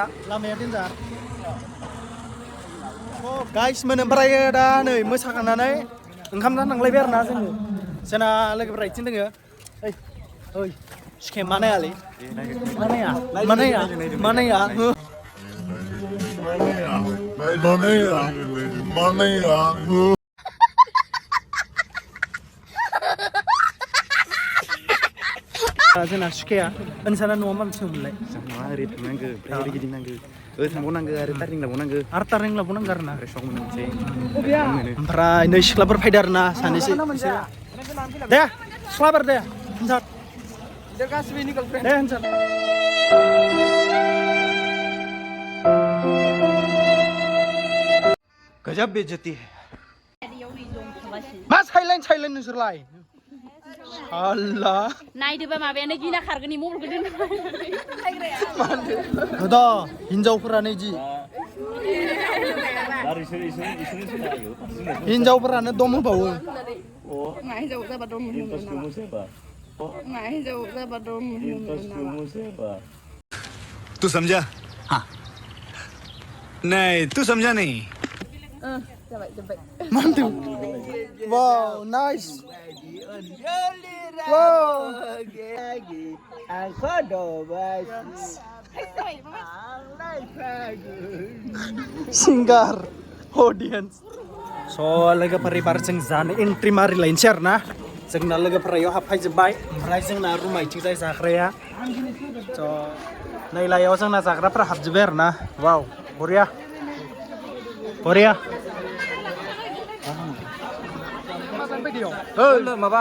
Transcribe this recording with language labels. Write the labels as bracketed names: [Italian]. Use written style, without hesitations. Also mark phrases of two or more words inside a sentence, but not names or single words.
[Bodo] लामाया देन्जार गाइसमोन ओमफ्राय दा नै मोसाखांनानै ओंखाम जानो थांलायबाय आरो ना जोङो जोंना लोगोफोरा इथिं दोङो ओइ सिखे मानायालै मानाया जोंना सुखेया ओनसाना न'आ मा मोनसेमोनलाय नङा ओरै थांनांगौ ओमफ्राय ओरै गिदिंनांगौ थांबावनांगौ आरो टार्निं लाबावनांगौ आरो टार्निं लाबावनांगौ आरो ना सक मोनो मोनसे ओमफ्राय नै सिख्लाफोर फैदो आरो ना सानैसो दे सिख्लाफोर दे होनसार गासिबो नि गार्लफ्रेन्ड दे होनसार [Hindi] गजब बेइज्जती है [Bodo] मा साइलेन्ट नोंसोरलाय साला नायदोबा माबायानो गिना खारगोन मबाइलखौ दोन दा हिनजावफोरानो इदि हिनजावफोरानो दम होबावो [Hindi] तू समझा हाँ नहीं तू समझा नहीं mantap wow nice wow singar audience so [Bodo] लोगोफोर एबार जों जानो एन्ट्रि मारिलायनोसै आरो ना जोंना लोगोफोरा इयाव हाबफैजोब्बाय ओमफ्राय जोंना रुमा इथिंजाय जाग्राया स' नै लायाव जोंना जाग्राफोरा हाबजोब्बाय आरो ना वाव बरिया माबा